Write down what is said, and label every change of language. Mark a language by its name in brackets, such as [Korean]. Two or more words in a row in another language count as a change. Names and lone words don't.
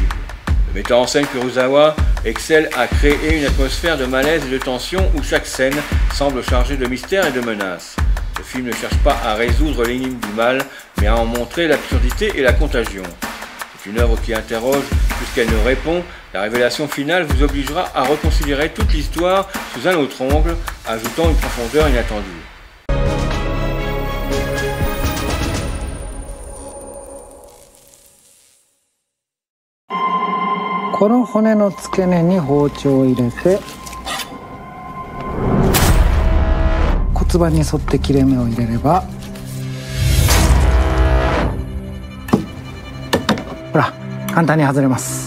[French] Le metteur en scène Kurosawa excelle à créer une atmosphère de malaise et de tension où chaque scène semble chargée de mystère et de menaces. Le film ne cherche pas à résoudre l'énigme du mal, mais à en montrer l'absurdité et la contagion. C'est une œuvre qui interroge plus qu'elle ne répond. La révélation finale vous obligera à reconsidérer toute l'histoire sous un autre angle, ajoutant une profondeur inattendue. [Japanese] この骨の付け根に包丁を入れて骨盤に沿って切れ目を入れればほら簡単に外れます。